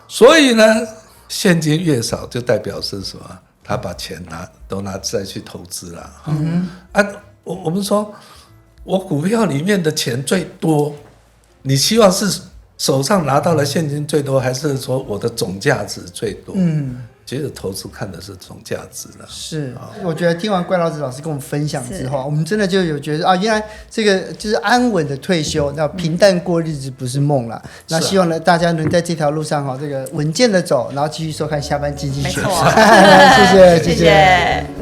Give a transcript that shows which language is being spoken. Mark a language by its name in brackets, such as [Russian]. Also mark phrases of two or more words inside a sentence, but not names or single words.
[Chinese] 所以呢，現金越少，就代表是什麼？他把錢都拿再去投資了。我們說，我股票裡面的錢最多，你希望是手上拿到了現金最多，還是說我的總價值最多？其實投資看的是總價值了。是，我覺得聽完怪老子老師跟我們分享之後，我們真的就有覺得啊，原來這個就是安穩的退休，那平淡過日子不是夢啦。那希望呢，大家能在這條路上哈，這個穩健的走，然後繼續收看下班經濟學。謝謝。